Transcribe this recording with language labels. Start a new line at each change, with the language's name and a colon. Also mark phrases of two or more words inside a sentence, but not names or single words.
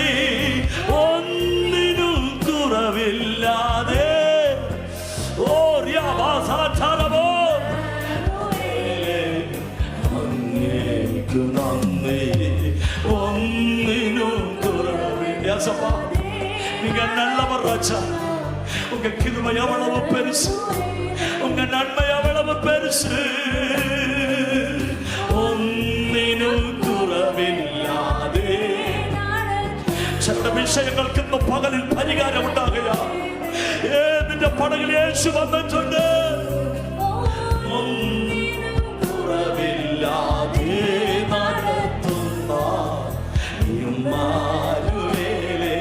Malayalam: ഒന്നിനും കുറവില്ലാതെ അങ്ങേക്കു നന്ദി. ഒന്നിനും കുറവില്ല.
Tamil: நீங்க நல்லவர் ராஜா. உங்க கிருபை எவ்வளவு பெருசு, உங்க நன்மை எவ்வளவு பெருசு.
Malayalam: ഒന്നിനും കുറവില്ലാതെ ചില വിഷയങ്ങൾക്ക് ഇന്ന് പകലിൽ പരിഹാരം ഉണ്ടാകുക. നിന്റെ പടകിൽ യേശു വന്നിട്ടുണ്ട്. ഒന്നിനും കുറവില്ലാതെ നടത്തുന്ന ഇമ്മാനുവേലേ.